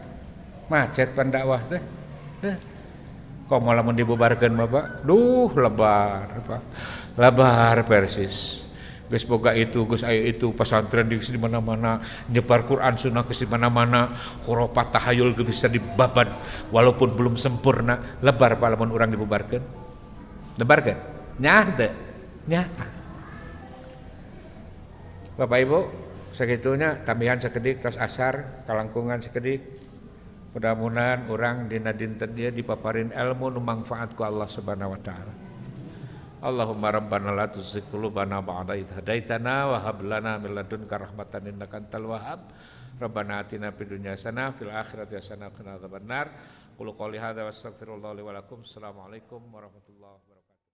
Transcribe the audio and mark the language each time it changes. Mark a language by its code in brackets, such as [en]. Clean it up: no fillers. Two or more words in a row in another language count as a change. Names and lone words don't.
[su] Macet pan dakwah teh. Kok malah mun dibubarkeun mah, Pak? Duh, lebar, Pak. Lebar Persis. Geus boga itu, geus aya itu pesantren di mana-mana, nyebar Quran Sunnah [id] ke mana-mana, [su] khurafat tahayul geus bisa dibaban [id] walaupun belum sempurna. [su] Lebar Pak lamun urang dibubarkeun. Lebar kan? Nyah teu? Nyah. Bapak Ibu, sakitunya tambihan sakedik tos asar, kalangkungan sakedik. Mudah-mudahan urang dina dinten dia dipaparin ilmu nu manfaat ku [ar] الله سبحانه وتعالى. اللهم ربنا لا تزغ قلوبنا بعد إذ هديتنا وهب لنا من لدنك رحمة إنك أنت الوهاب. ربنا آتنا في الدنيا حسنة في الآخرة حسنة وقنا عذاب النار. قل قولي هذا وأستغفر الله لي ولكم. السلام عليكم ورحمة الله وبركاته.